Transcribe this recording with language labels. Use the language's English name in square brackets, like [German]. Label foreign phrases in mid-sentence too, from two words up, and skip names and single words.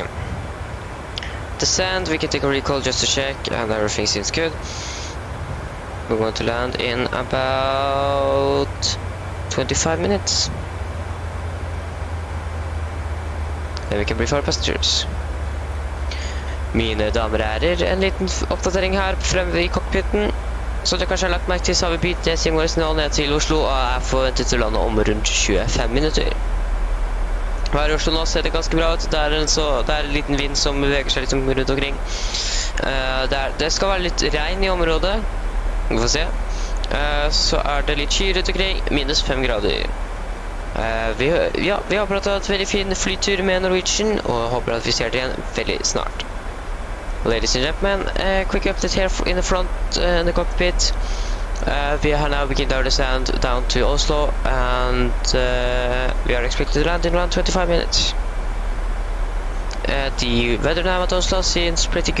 [English] Descend, we can take a recall just to check, and everything seems good. We're going to land in about 25 minutes. Then we can brief our passengers. [Norwegian] Mine damer og herrer, en liten oppdatering her fremme i cockpiten. Som dere kanskje har lagt merke til, så har vi bytt DSM vår nå ned til Oslo, og er forventet til å lande om rundt 25 minutter. Her i Oslo nå ser det ganske bra ut. Det er en liten vind som beveger seg litt rundt omkring. Det skal være litt regn i området. Vi får se. Så er det litt sky rundt omkring. Minus 5 grader. Vi håper at det har et veldig fin flytur med Norwegian, og håper at vi ser det igjen veldig snart. [English] Ladies and gentlemen, quick update here in the front, in the cockpit. We have now begun our descent down to Oslo, and we are expected to land in around 25 minutes. The weather now at Oslo seems pretty good.